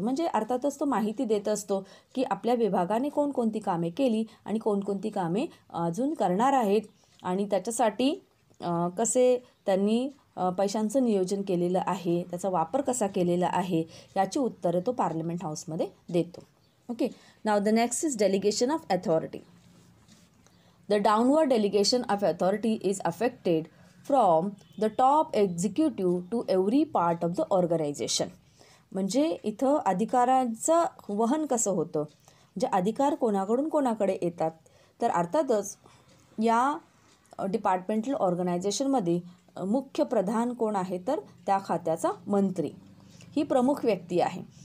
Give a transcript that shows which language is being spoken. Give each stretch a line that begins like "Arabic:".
Marathi: म्हणजे अर्थातच तो माहिती देत असतो की आपल्या विभागाने कोणकोणती कामे केली आणि कोणकोणती कामे अजून करणार आहेत आणि त्याच्यासाठी कसे त्यांनी पैशांचं नियोजन केलेलं आहे, त्याचा वापर कसा केलेला आहे याची उत्तरं तो पार्लमेंट हाऊसमध्ये देतो.
English: Okay, now the next is delegation of authority. The downward delegation of authority is affected from the top executive to every part of the organization.
Marathi: म्हणजे इथं अधिकारांचं वहन कसं होतं, म्हणजे अधिकार कोणाकडून कोणाकडे येतात, तर अर्थातच या डिपार्टमेंटल ऑर्गनायझेशनमध्ये मुख्य प्रधान कोण आहे तर त्या खात्याचा मंत्री ही प्रमुख व्यक्ती आहे.